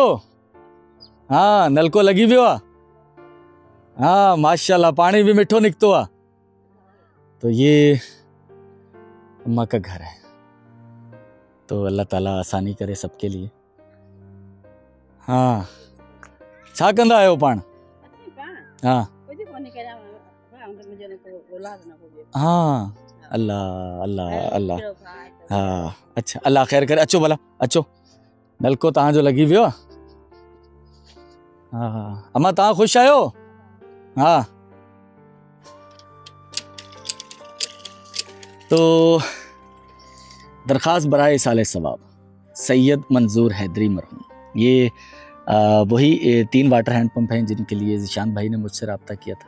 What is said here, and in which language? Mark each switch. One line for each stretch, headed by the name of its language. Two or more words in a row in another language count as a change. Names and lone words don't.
Sindhi: हाँ नलको लगी भी हुआ, हाँ माशाल्लाह पानी भी मिठो निकतो आ।
Hindi: तो ये अम्मा का घर है। तो अल्लाह ताला आसानी करे सबके लिए।
Sindhi: हाँ छा कंदा आयो पाण?
Hindi: हाँ हाँ अल्लाह अल्लाह अल्लाह, हाँ अच्छा अल्लाह खैर करे।
Sindhi: अचो भला अचो, नलको तव्हां जो लगी वियो। हाँ अम्मा तव्हां खुश आयो?
Hindi: हाँ तो दरख्वास्त बराए साले सवाब सैयद मंजूर हैदरी मरहूम, ये वही 3 वाटर हैंड पंप हैं जिनके लिए ज़ीशान भाई ने मुझसे रब्ता किया था।